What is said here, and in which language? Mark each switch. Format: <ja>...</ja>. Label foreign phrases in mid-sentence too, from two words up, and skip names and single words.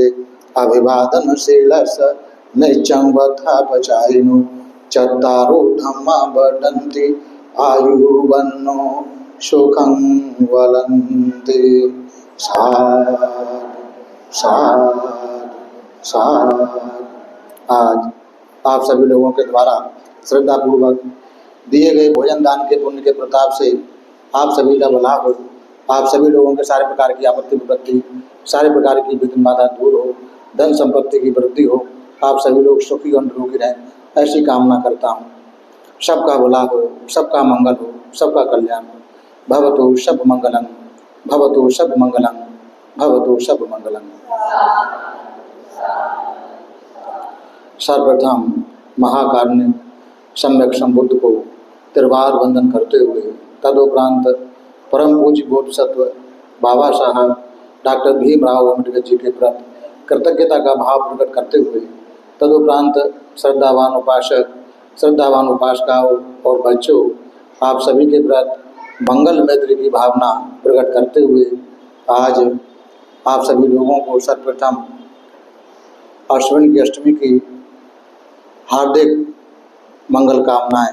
<pi>अभिवादनशीलस्य नित्यं वद्धापचारिणो चत्वारो धम्मा वर्धन्ते आयुर्वन्नो सुखं वलन्ति। साधु साधु साधु।</pi> <hi>आज आप सभी लोगों के द्वारा श्रद्धापूर्वक दिए गए भोजन दान के पुण्य के प्रताप से आप सभी का भला हो। आप सभी लोगों के सारे प्रकार की आपत्ति विपत्ति, सारे प्रकार की विघ्न बाधा दूर हो, धन संपत्ति की वृद्धि हो, आप सभी लोग सुखी और निरोगी रहें, ऐसी कामना करता हूँ। सबका भला हो, सबका मंगल हो, सबका कल्याण हो।</hi> <pi>भवतु सब मंगलम, भवतु सब मंगलम, भवतु सब मंगलम।</pi> <hi>सर्वप्रथम महाकारुण्य सम्यक संबुद्ध को त्रिवार वंदन करते हुए तदुपरांत परम पूज्य बोधिसत्व बाबा साहब डॉक्टर भीमराव अम्बेडकर जी के प्रति कृतज्ञता का भाव प्रकट करते हुए तदुपरांत श्रद्धावान उपासक, श्रद्धावान उपासकाओं और बच्चों, आप सभी के प्रति मंगल मैत्री की भावना प्रकट करते हुए आज आप सभी लोगों को सर्वप्रथम अश्विन की अष्टमी की हार्दिक मंगल कामनाएं।</hi>